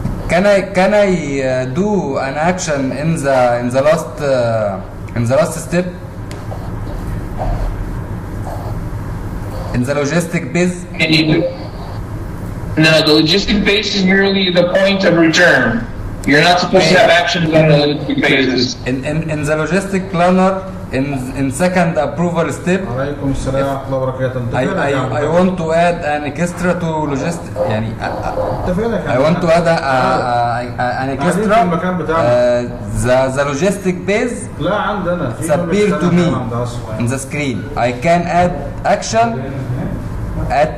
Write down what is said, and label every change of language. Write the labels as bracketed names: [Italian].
[English] can I do an action in the last step in the logistic base? Can you do? No, the logistic base is merely the point of return. You're not supposed to have actions on a logistic basis. In the logistic planner, in second approval step, [Arabic] عليكم السلام ورحمة الله وبركاته. [English] I want to add an extra to logistic. [Arabic] يعني [English] I want to add an extra. The logistic base [Arabic] لا عندنا. [English] appear to me in the screen. I can add action at